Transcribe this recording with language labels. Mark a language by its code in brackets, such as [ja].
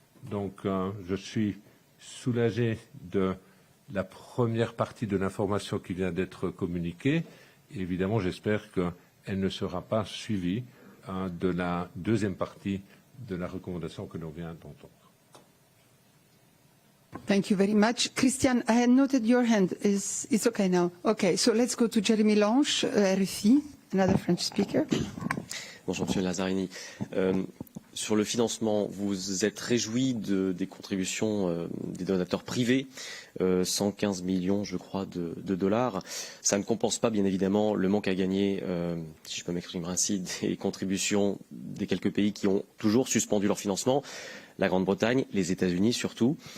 [fr] Donc, je suis soulagé de la première partie de l'information qui vient d'être communiquée. Et évidemment, j'espère qu'elle ne sera pas suivie de la deuxième partie de la recommandation que l'on vient d'entendre. [en] Thank you very much. Christian, I had noted your hand. It's okay now. Okay, so let's go to Jérémy Lange, RFI, another French speaker. [fr] Bonjour, Monsieur Lazzarini. Sur le financement, vous êtes réjoui des contributions des donateurs privés, 115 millions, je crois, de dollars. Ça ne compense pas, bien évidemment, le manque à gagner, si je peux m'exprimer ainsi, des contributions des quelques pays qui ont toujours suspendu leur financement, la Grande-Bretagne, les États-Unis surtout.